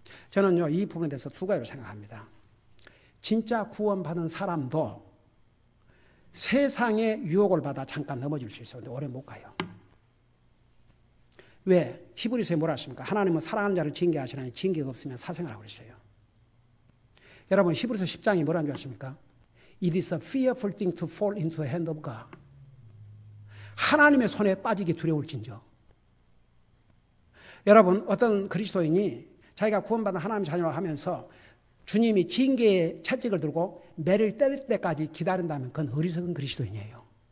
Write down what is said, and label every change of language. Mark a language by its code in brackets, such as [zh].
[ko] 저는요 이 부분에 대해서 두 가지로 생각합니다. 진짜 구원받은 사람도 세상의 유혹을 받아 잠깐 넘어질 수 있어요. 근데 오래 못 가요. 왜? 히브리서에 뭐라 했습니까? 하나님은 사랑하는 자를 징계하시나니 징계가 없으면 사생하라고 그랬어요. 여러분 히브리서 10장이 뭐라는 줄 아십니까? [en] It is a fearful thing to fall into the hand of God. [ko] 하나님의 손에 빠지기 두려울진저. 여러분 어떤 그리스도인이 자기가 구원받은 하나님의 자녀라고 하면서 주님이 징계의 채찍을 들고 매를 때릴 때까지 기다린다면 그건 어리석은 그리스도인이에요.